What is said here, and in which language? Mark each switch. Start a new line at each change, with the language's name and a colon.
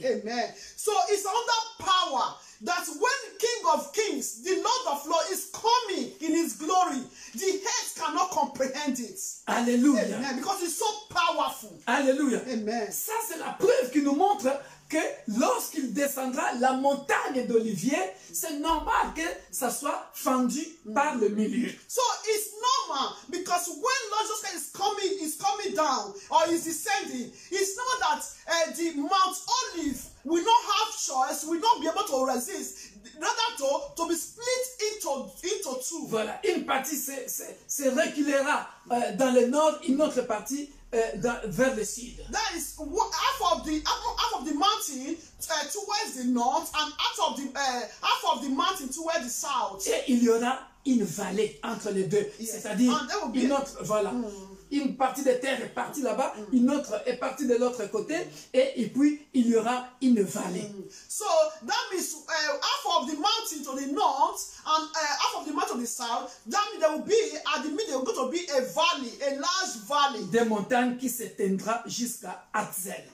English: Amen. So it's under power that when King King of Kings, the Lord of Lords is coming in his glory. The heads cannot comprehend it. Alléluia. Amen. Because it's so powerful. Alléluia. Amen.
French: Ça, c'est la preuve qui nous montre que lorsqu'il descendra la montagne d'Olivier, c'est normal que ça soit fendu par le milieu.
English: So it's normal because when Lord Jesus Christ is coming down or is descending, it's normal that the Mount Olive will not have choice, will not be able to resist, rather to be split into two.
French: Voilà, une partie se reculera dans le nord, une autre partie vers le sud.
English: That is half of the mountain towards the north and half of the mountain towards the south.
French: Et il y aura une vallée entre les deux, c'est-à-dire une autre, voilà. Une partie de terre est partie là-bas, une autre est partie de l'autre côté, et puis il y aura une vallée.
English: So that means half of the mountain to the north and half of the mountain to the south. That means there will be at the middle going to be a valley, a large valley.
French: Des montagnes qui s'éteindra jusqu'à Hatzel.